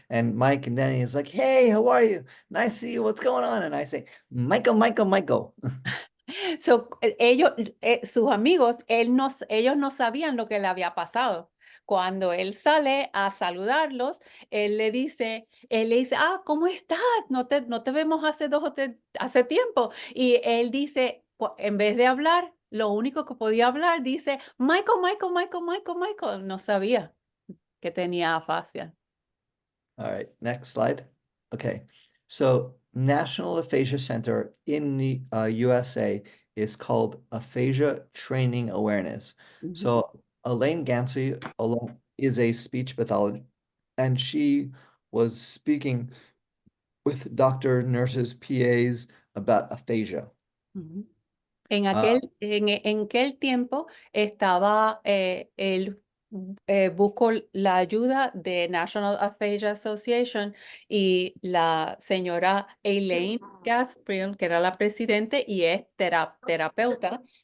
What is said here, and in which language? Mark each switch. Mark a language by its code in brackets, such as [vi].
[en] And Mike and Danny is like, hey, how are you? Nice to see you. What's going on? And I say, Michael. [es] So, sus amigos, ellos no sabían lo que le había pasado. Cuando él sale a saludarlos, él le dice, ah, ¿cómo estás? No te vemos hace tiempo. Y él dice, en vez de hablar, lo único que podía hablar, dice, Michael. No sabía que tenía afasia. [en] All right, next slide. Okay, so National Aphasia Center in the USA is called Aphasia Training Awareness. So Elaine Gansey is a speech pathologist, and she was speaking with doctor, nurses, PAs about aphasia. [es] En aquel tiempo estaba, él buscó la ayuda de National Aphasia Association y la señora Elaine Gaspriel, que era la presidente y es terapeuta.